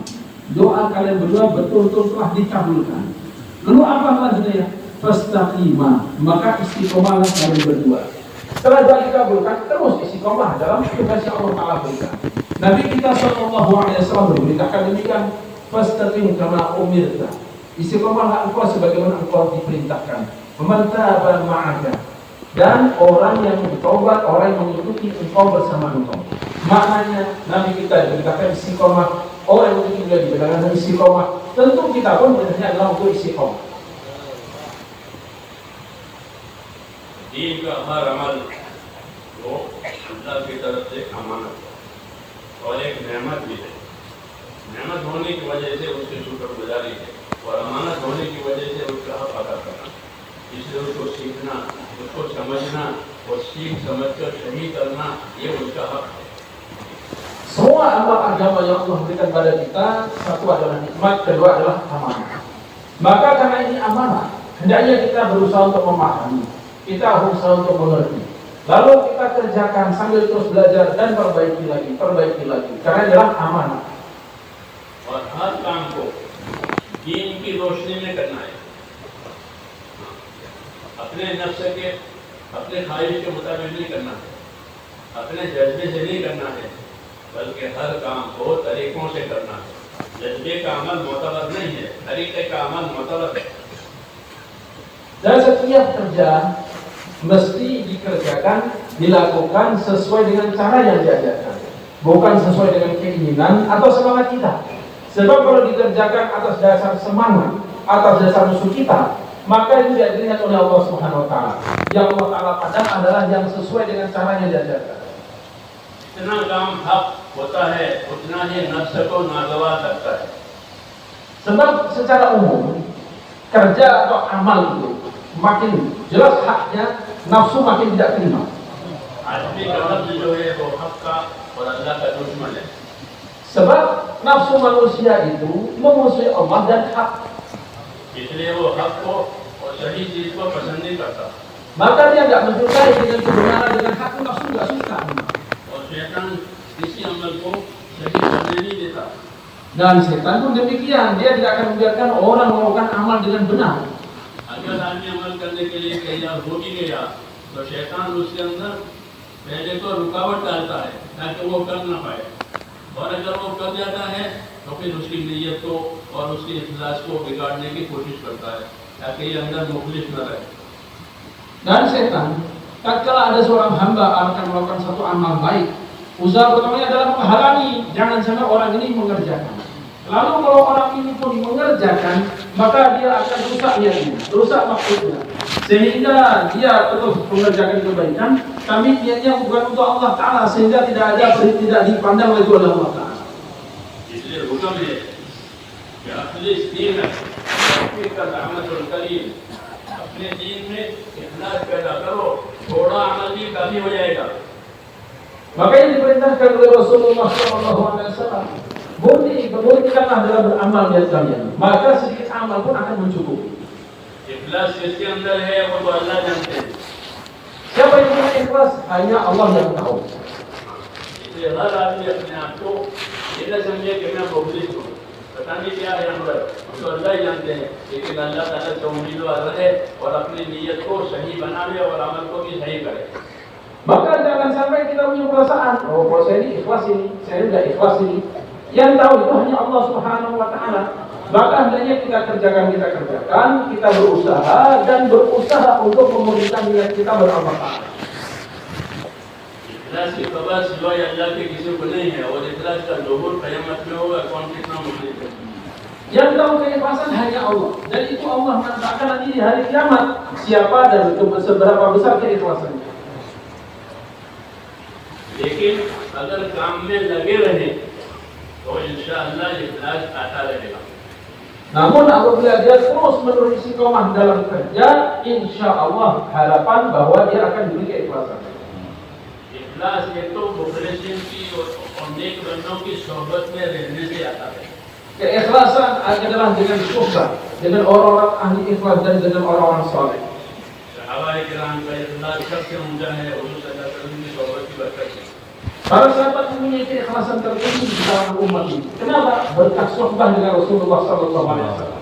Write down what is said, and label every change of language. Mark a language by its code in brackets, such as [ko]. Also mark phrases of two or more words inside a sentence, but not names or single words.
[id] Doa kalian berdua betul-betul telah dikabulkan. Lalu apa selanjutnya? Fastaqima, maka istiqomahlah kalian berdua. Setelah doa dikabulkan, terus istiqomah dalam tugas yang Allah Ta'ala berikan. Nabi kita [ar] صلى الله عليه وسلم [id] beritakan demikian, [ar] فاستقم كما أمرت. [id] Istiqomahlah engkau sebagaimana engkau diperintahkan. [ar] فمن تاب معك, [id] dan orang yang bertobat, orang yang mengikuti engkau bersama engkau. Maknanya Nabi kita diberitakan istiqomah, orang yang juga diberitakan istiqomah. Tentu kita pun benar adalah untuk istiqomah. [ur] دین کا ہر عمل وہ اللہ کی طرف سے امانت ہے اور ایک نعمت بھی ہے. نعمت ہونے کی وجہ سے اس کی شکرگزاری ہے، اور امانت ہونے کی وجہ سے اس کا حق ادا کرنا. اس لیے اس کو سیکھنا، اس کو سمجھنا اور سیکھ سمجھ کر صحیح کرنا یہ ان کا حق ہے. [id] Semua amal agama yang Allah berikan pada kita, satu adalah nikmat, kedua adalah amanah. Maka karena ini amanah, hendaknya kita berusaha untuk memahami, kita berusaha untuk mengerti. Lalu kita kerjakan sambil terus belajar dan perbaiki lagi. Karena adalah amanah. [ur] اور ہر کام کو دین کی روشنی میں کرنا ہے، اپنے نفس کے اپنے خواہش کے مطابق نہیں کرنا ہے، اپنے جذبے سے نہیں کرنا ہے، بلکہ ہر کام کو طریقوں سے کرنا ہے. جذبے کا عمل معتبر نہیں ہے، طریقے کا عمل معتبر ہے. [id] Dan setiap kerjaan mesti dikerjakan, dilakukan sesuai dengan cara yang diajarkan, bukan sesuai dengan keinginan atau semangat kita. Sebab kalau dikerjakan atas dasar semangat, atas dasar musuh kita, maka itu tidak dilihat oleh Allah [ar] سبحانه وتعالى. [id] Yang Allah taala pandang adalah yang sesuai dengan cara yang diajarkan. [ur] جتنا کام حق ہوتا ہے اتنا ہی نفس کو ناگوار کرتا ہے. [id] Sebab secara umum kerja atau amal itu makin jelas haknya, nafsu makin tidak terima. [ur] آدمی کا نفس جو ہے وہ حق کا اور اللہ کا دشمن ہے. [id] Sebab nafsu manusia itu memusuhi Allah dan hak. [ur] اس لیے وہ حق کو اور صحیح چیز کو پسند نہیں کرتا. [id] Maka dia tidak menyukai dengan kebenaran, dengan hak, nafsu tidak suka. [ur] اور شیطان کسی عمل کو صحیح کرنے نہیں دیتا. [id] Dan setan pun demikian, dia tidak akan membiarkan orang melakukan amal dengan benar. [ur] اگر آدمی عمل کرنے کے لیے تیار ہو بھی گیا تو شیطان اس کے اندر پہلے تو رکاوٹ ڈالتا ہے تاکہ وہ کر نہ پائے، اور اگر وہ کر جاتا ہے تو پھر اس کی نیت کو اور اس کے اخلاص کو بگاڑنے کی کوشش کرتا ہے تاکہ یہ اندر مخلص نہ رہے. [id] Dan setan, tatkala ada seorang hamba akan melakukan satu amal baik, usaha pertamanya adalah menghalangi, jangan sampai orang ini mengerjakan. Lalu kalau orang ini pun mengerjakan, maka dia akan rusak niatnya, rusak maksudnya, sehingga dia terus mengerjakan kebaikan, tapi niatnya bukan untuk Allah Taala, sehingga tidak dipandang oleh Allah Taala. [ur] اس لیے حکم ہے کہ اپنے دین کا رحمت الکریم، اپنے دین میں اخلاص پیدا کرو، تھوڑا عمل بھی کافی ہو جائے گا. [id] Maka yang diperintahkan oleh Rasulullah SAW, murnikanlah dalam beramal niat kalian, maka sedikit amal pun akan mencukupi. [ur] اخلاص کس کے اندر ہے وہ تو اللہ جانتے ہیں. [id] Siapa yang punya ikhlas? Hanya Allah yang tahu. [ur] اس لیے ہر آدمی اپنے آپ کو یہ نہ سمجھے کہ میں مخلص ہوں، پتا نہیں کیا ہے اندر، تو اللہ ہی جانتے ہیں. لیکن اللہ تعالیٰ سے امیدوار رہے اور اپنی نیت کو صحیح بناوے اور عمل کو بھی صحیح کرے. [id] Maka jangan sampai kita punya perasaan, oh kalau saya ini ikhlas ini, saya tidak ikhlas ini. Yang tahu itu hanya Allah [ar] سبحانه وتعالى. [id] Maka hendaknya kita kerjakan, kita berusaha untuk memurnikan niat kita beramal taat. [ur] اخلاص کی خبر سوائے اللہ کے کسی کو نہیں ہے، اور اخلاص کا ظہور قیامت میں ہوگا، کون کتنا مخلص ہے. [id] Yang tahu keikhlasan hanya Allah, dan itu Allah menetapkan nanti di hari kiamat siapa dan seberapa besar keikhlasannya. [ur] لیکن اگر کام میں لگے رہے تو انشاءاللہ اخلاص آتا رہے گا. [id] Namun apabila dia terus menerus istiqomah dalam kerja, [ar] إن شاء الله [id] harapan bahwa dia akan diberi keikhlasan. [ur] اخلاص یہ تو مخلصین کی اور نیک بندوں کی صحبت میں رہنے سے آتا ہے. [id] Keikhlasan adalah dengan suhbah, dengan orang-orang ahli ikhlas dan dengan orang-orang saleh. [ur] صحابۂ کرام کا اخلاص سب سے اونچا ہے، حضور [ar] صلى الله عليه وسلم [ur] کی صحبت کی برکت سے. [id] Para sahabat mempunyai keikhlasan tertinggi di kalangan umat ini. Kenapa? Berkat suhbah dengan Rasulullah [ar] صلى الله عليه وسلم.